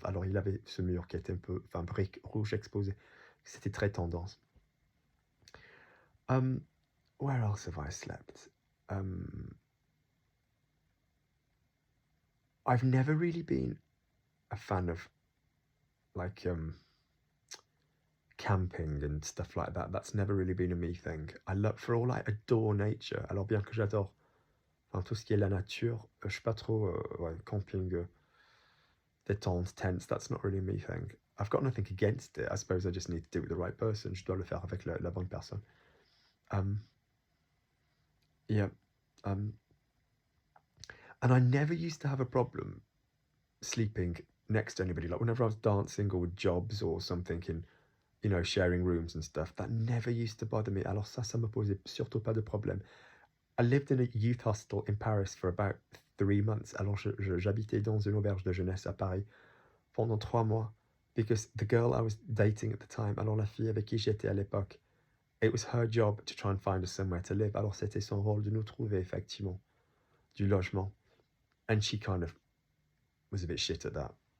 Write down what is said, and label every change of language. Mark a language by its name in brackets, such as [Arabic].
[French] Alors il avait ce mur qui était un peu, enfin, brique rouge exposée. C'était très tendance. [English] Where else have I slept? I've never really been a fan of like camping and stuff like that. That's never really been a me thing. For all I adore nature, [French] alors bien que j'adore enfin, tout ce qui est la nature, je suis pas trop ouais, camping, détente, [English] tents, that's not really a me thing. I've got nothing against it. I suppose I just need to do it with the right person. [French] Je dois le faire avec la bonne personne. [English] Yeah. And I never used to have a problem sleeping next to anybody. Like whenever I was dancing or with jobs or something in, you know, sharing rooms and stuff, that never used to bother me. [French] Alors ça me posait surtout pas de problème. [English] I lived in a youth hostel in Paris for about 3 months. [French] Alors j'habitais dans une auberge de jeunesse à Paris pendant 3 mois [English] because the girl I was dating at the time, [French] alors la fille avec qui j'étais à l'époque, [English] it was her job to try and find us somewhere to live. [French] Alors c'était son rôle de nous trouver effectivement du logement. [English] And she kind of was a bit shit at that.